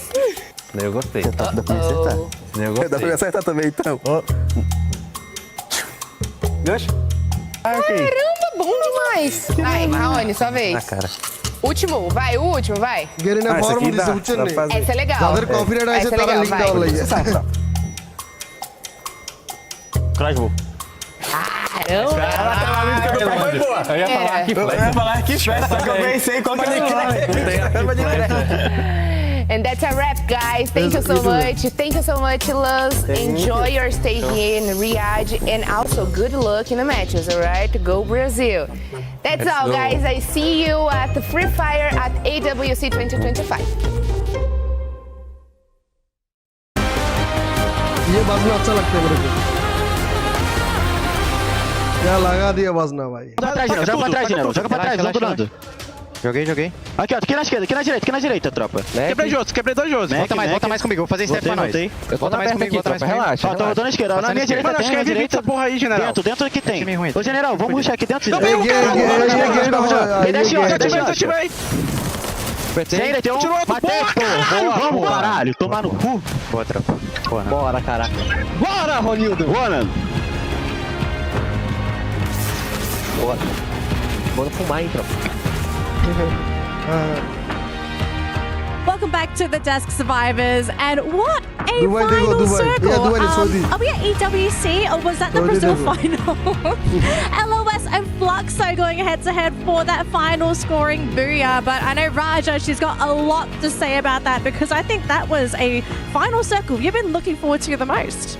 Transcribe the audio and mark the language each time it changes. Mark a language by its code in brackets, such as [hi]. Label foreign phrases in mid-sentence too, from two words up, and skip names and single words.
[pt] Eu gostei. Dá pra me acertar. Eu Dá pra me gostei. acertar também, então. Gancho? Caramba, bom demais. Vai, Raoni, sua vez. Na cara. Último, vai, o último, vai. গেরিনা Ah, esse [bn] ফর্ম [pt] aqui [bn] দিছে [pt] dá, [bn] বুঝছেন [pt] dá [bn] নি? [pt] pra fazer. Essa é legal. [bn] যাদের কপিরাইট আছে [pt] Essa é [bn] তারা [pt] legal, [bn] লিংক [pt] vai. [bn] দেওয়ার লাগে। [pt] Crossbow. Caramba. Eu ia falar aqui, Eu ia falar que espécie, só que eu pensei qual que [en] And that's a wrap, guys. Thank you so much. Thank you so much, Luz. Enjoy your stay here in Riyadh, and also good luck in the matches, all right? Go Brazil. That's all, guys. I see you at the Free Fire at AWC 2025. [hi] ये बाजना अच्छा लगता है मेरे को। क्या लगा दिया बाजना भाई। [pt] Joga pra trás, General. Joga pra trás, vamos do Nando. Joguei. Aqui, ó. Aqui na esquerda, aqui na direita, tropa. Quebrei dois Jôs. Volta mais comigo, vou fazer step pra nós. Volta mais comigo. Relaxa. Ó, tô na esquerda. Na minha direita tem, na direita. essa porra aí, general. Dentro aqui tem. Ô, General, vamos rushar aqui dentro. Peguei, Me deixa, ó. Senta, vamos, caralho, tomar no cu. Boa, tropa. Bora, caraca. Bora, Ronildo. Bora. Bora fumar, hein, tropa. [en] Welcome back to the Desk Survivors, and what a Dubai, final Dubai. circle! Yeah, Dubai, Saudi. Are we at EWC or was that the Brazil final? LOS and Fluxo going head-to-head for that final scoring booyah, but I know Raja, she's got a lot to say about that because I think that was a final circle you've been looking forward to the most.